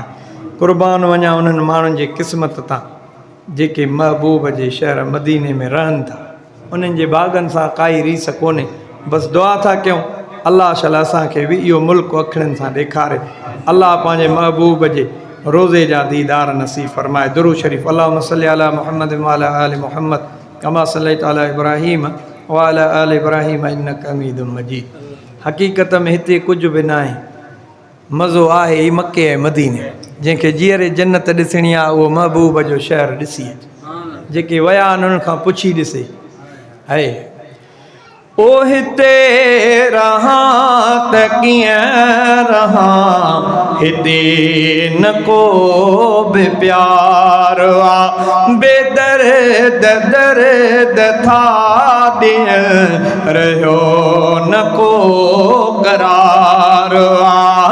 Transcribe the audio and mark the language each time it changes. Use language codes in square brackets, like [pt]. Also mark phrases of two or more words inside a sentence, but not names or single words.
[sd] क़ुर्बान वञा उन्हनि माण्हुनि जे क़िस्मत तां जेके महबूब जे शहर मदीने में रहनि था। उन्हनि जे बाग़नि सां काई रीस कोन्हे। बसि दुआ था कयूं अल्लाह शल असांखे बि इहो मुल्क अखियुनि सां ॾेखारे। अल्लाह पंहिंजे महबूब जे रोज़े जा दीदार नसीब फरमाए। दुरूद शरीफ़ [ar] اللهم صل على محمد و على آل محمد كما صليت على إبراهيم و على آل إبراهيم إنك حميد مجيد. [sd] हक़ीक़त में हिते कुझु बि न आहे, मज़ो आहे ई मके ऐं मदीने। जंहिंखे जीअरे जन्नत ॾिसणी आहे उहो महबूब जो शहर ॾिसी अचे। जेके विया आहिनि उन्हनि खां पुछी ॾिसे आहे ओ हिते रहां त कीअं रहां, हिते न को बि प्यार आ, बेदर्द दर्द था ॾियण रहियो न को करार आ।